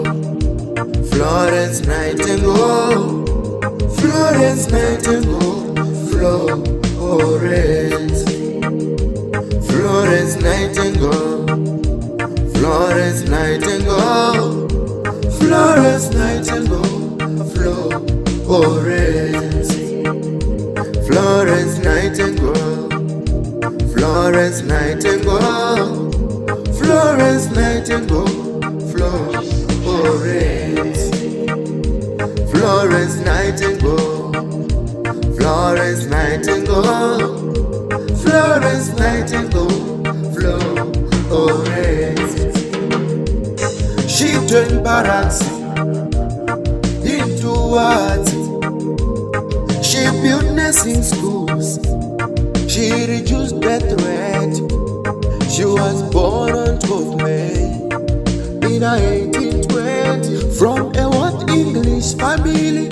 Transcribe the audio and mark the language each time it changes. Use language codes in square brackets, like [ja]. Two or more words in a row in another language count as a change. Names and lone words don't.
[en] Florence Nightingale, Florence Nightingale, Florence, Florence Nightingale, Florence Nightingale, Florence Nightingale, Florence, Florence Nightingale, Florence Nightingale, Florence Nightingale, Florence, Florence Nightingale, Florence Nightingale, Florence Nightingale, Florence. She turned barracks into arts. She built nursing schools. She reduced death rate. She was born on 12 May in 1820 from a what English family.